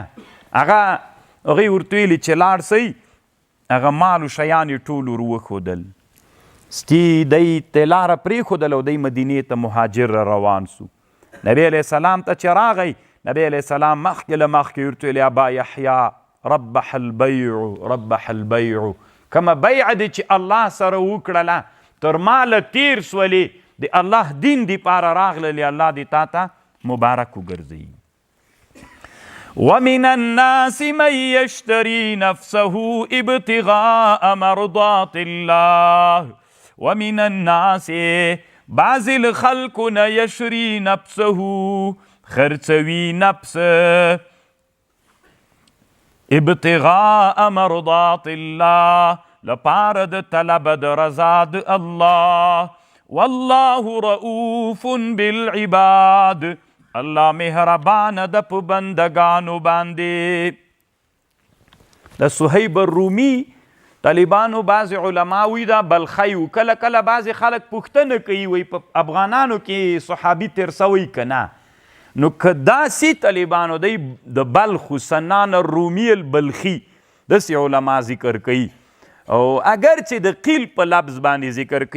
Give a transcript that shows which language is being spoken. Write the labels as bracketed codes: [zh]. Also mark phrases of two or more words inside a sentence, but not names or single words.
[ps] هغوی ورته ویلې چې لاړ سئ، هغه مال و شیان یې ټول ور وښودل. ستی دی ته لاره پرېښودل او دی مدینې ته مهاجر را روان سو. نبی علیه السلام ته چې راغی، نبی علیه السلام مخکې له مخکې ورته ویل ابا یحیا [ar] ربح البیع ربح البیع، [ps] کومه بیعه دې چې الله سره وکړله تر ماله تیر سولې، د الله دین دپاره راغللې، الله دې تا ته مبارک وګرځوي. [ar] ومن الناس من يشتري نفسه ابتغاء مرضات الله ومن الناس بعض الخلق يشري نفسه [ps] خرڅوي نفس [ar] ابتغاء مرضات الله [ps] لپاره د طلب د رضا د الله [ar] والله رؤوف بالعباد، [ps] الله مهربان د په بندگانو باندې. د صاحب الرومي طالبانو بعض علما وی دا بلخی و، کله کله بعض خلک پوښتنه کوي وی په افغانانو کې صحابي تیر سوی که نه، نو که داسې طالبانو دی د بلخ سنان الرومي البلخي داسې علما ذکر کوي، او اگر چې د قیل په لفظ باندې ذکر کوي.